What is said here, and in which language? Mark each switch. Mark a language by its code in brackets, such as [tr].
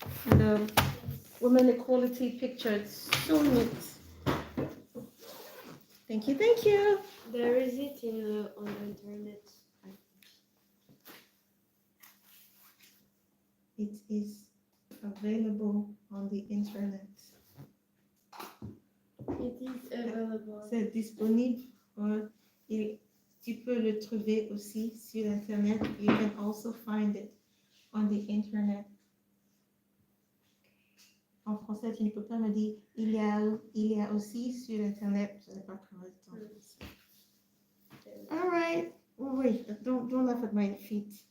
[en] And the women equality picture, it's so neat. Thank you, thank you. There is it on the internet. It is available on the internet. It is available. [fr] C'est disponible et tu peux le trouver aussi sur internet. [en] You can also find it on the internet. [fr] En français, tu ne peux pas me dire il y a aussi sur internet. Je n'ai pas trouvé le temps. [en] All right. Oh, wait, don't laugh at my feet.